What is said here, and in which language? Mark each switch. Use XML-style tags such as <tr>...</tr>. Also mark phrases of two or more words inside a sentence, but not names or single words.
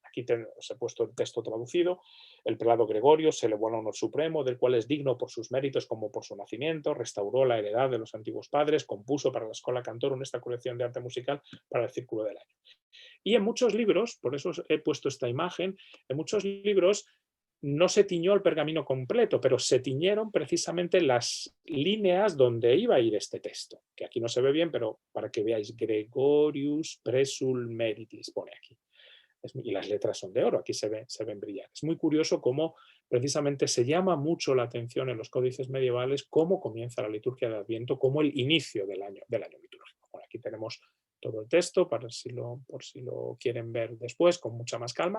<es>Aquí os he puesto el texto traducido. El prelado Gregorio se elevó al honor supremo, del cual es digno por sus méritos como por su nacimiento, restauró la heredad de los antiguos padres, compuso para la Schola Cantorum esta colección de arte musical para el círculo del año. Y en muchos libros, por eso os he puesto esta imagen, en muchos libros no se tiñó el pergamino completo, pero se tiñeron precisamente las líneas donde iba a ir este texto, que aquí no se ve bien, pero para que veáis,</es> <la>Gregorius presul meritis,</la> <es>pone aquí. Y las letras son de oro, aquí se ven brillar. Es muy curioso cómo precisamente se llama mucho la atención en los códices medievales cómo comienza la liturgia de Adviento, como el inicio del año litúrgico. Bueno, aquí tenemos todo el texto por si lo quieren ver después con mucha más calma.</es>